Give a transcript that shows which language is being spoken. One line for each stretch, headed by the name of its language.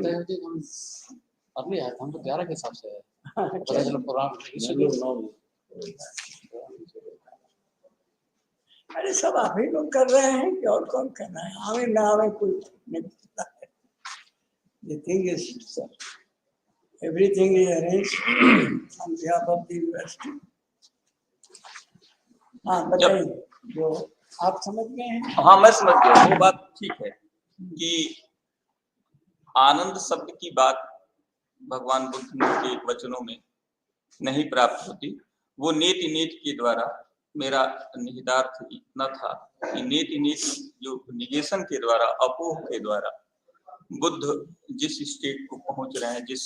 Hindi: बताया कि हम अगले आए हम तो 11 के हिसाब से है, पता अच्छा। चला प्रोग्राम हम इसलिए लोग 9 अरे सब आप ही लोग कर रहे हैं कि और कौन कर रहा है? हमें ना हमें कोई नहीं पता है।
English: The thing is, sir, everything is arranged on behalf of the university.
Hindi: हाँ बताइए जो आप समझ गए हैं। हाँ मैं समझ गया, वो बात ठीक है कि आनंद शब्द की बात भगवान बुद्ध के वचनों में नहीं प्राप्त होती। वो नेति नेति के द्वारा, मेरा निहितार्थ इतना था कि नेति नेति जो निगेशन के द्वारा, अपोह के द्वारा बुद्ध जिस स्टेट को पहुंच रहे हैं,